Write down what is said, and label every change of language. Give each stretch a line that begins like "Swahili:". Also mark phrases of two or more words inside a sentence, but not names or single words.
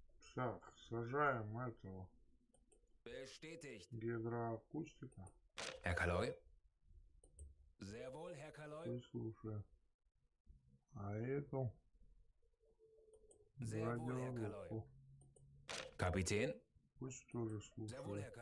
Russian: Так, сажаем этого
German: Bestätigt.
Russian: гидроакустика.
German: Herr Kaloi? Sehr wohl, Herr Kaloi.
Russian: Пусть слушает. А эту
German: Sehr wohl, Herr
Russian: радиорубку.
German: Kaloi. Kapitän?
Russian: Пусть тоже
German: Sehr wohl, Herr